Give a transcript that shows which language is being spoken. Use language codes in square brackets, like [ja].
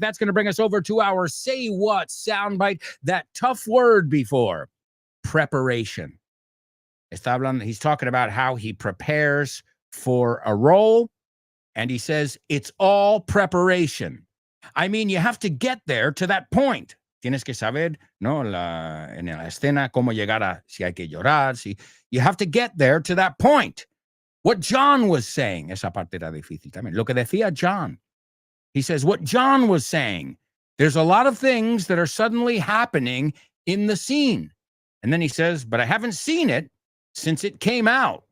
[en] That's going to bring us over to our Say What soundbite. That tough word before, preparation. He's talking about how he prepares for a role, and he says it's all preparation. I mean, you have to get there to that point. [es] Tienes que saber, no, en la escena cómo llegar a si hay que llorar. [en] You have to get there to that point. What John was saying, [es] esa parte era difícil también. Lo que decía John. [en] He says what John was saying. There's a lot of things that are suddenly happening in the scene. And then he says, but I haven't seen it since it came out.